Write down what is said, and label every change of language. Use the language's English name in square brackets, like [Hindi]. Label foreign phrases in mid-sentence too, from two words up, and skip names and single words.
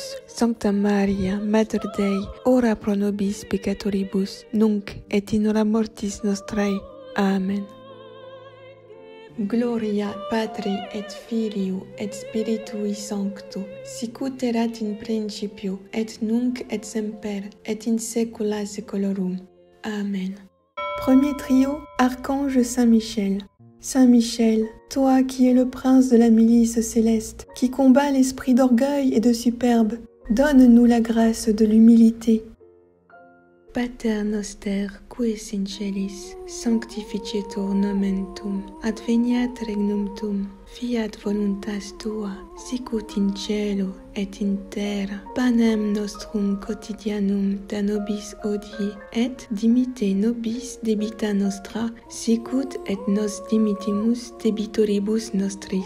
[Latin] Sancta Maria, Mater Dei, ora pro nobis peccatoribus, nunc et in hora mortis nostrae. Amen. Gloria Patri et Filio et Spiritui Sancto, sicut erat in principio, et nunc et semper, et in saecula saeculorum. Amen. [French] Premier trio, Archange Saint-Michel. Saint Michel, toi qui es le prince de la milice céleste, qui combat l'esprit d'orgueil et de superbe, donne-nous la grâce de l'humilité. [Latin] Pater noster, qui es in celis, sanctificetur nomen tuum, adveniat regnum tuum, fiat voluntas tua, sicut in cielo et in terra. Panem nostrum quotidianum da nobis hodie, et dimitte nobis debita nostra, sicut et nos dimittimus debitoribus nostris.